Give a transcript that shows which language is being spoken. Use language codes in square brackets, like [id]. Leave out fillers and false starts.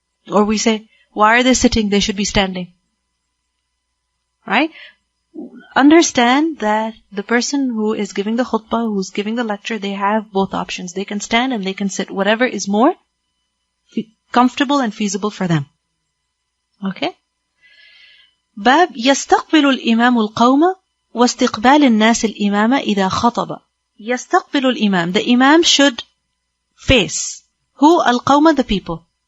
[en] Or we say, why are they sitting? They should be standing. Right? Understand that the person who is giving the khutbah, who's giving the lecture, they have both options. They can stand and they can sit. Whatever is more comfortable and feasible for them. Okay? [ar] باب يستقبل الإمام القوم واستقبال الناس الإمام إذا خطب. يستقبل الإمام. [en] The Imam should face. Who? [ar] القوم, [en] the people.